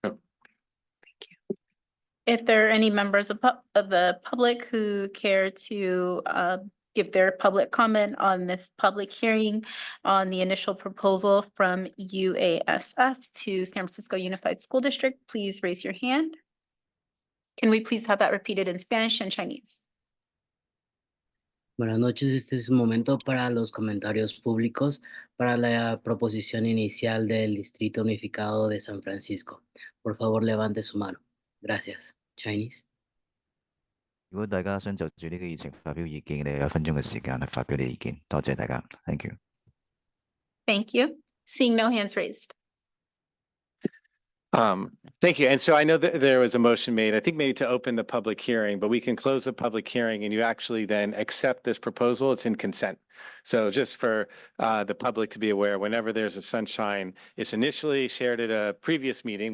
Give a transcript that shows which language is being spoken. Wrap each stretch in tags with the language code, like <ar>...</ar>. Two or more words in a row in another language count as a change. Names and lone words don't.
<en>If there are any members of the public who care to give their public comment on this public hearing on the initial proposal from UASF to San Francisco Unified School District, please raise your hand. Can we please have that repeated in Spanish and Chinese?</en> <es>Buenas noches, este es un momento para los comentarios públicos para la proposición inicial del Distrito Unificado de San Francisco. Por favor, levante su mano. Gracias.</es> <en>Chinese.</en> <yue>如果大家想就住呢個議程發表意見，你有1分鐘嘅時間去發表你意見。多謝大家 ，</yue> <en>Thank you。 Thank you. Seeing no hands raised. Thank you. And so I know that there was a motion made, I think maybe to open the public hearing, but we can close the public hearing and you actually then accept this proposal. It's in consent. So just for the public to be aware, whenever there's a sunshine, it's initially shared at a previous meeting.</en>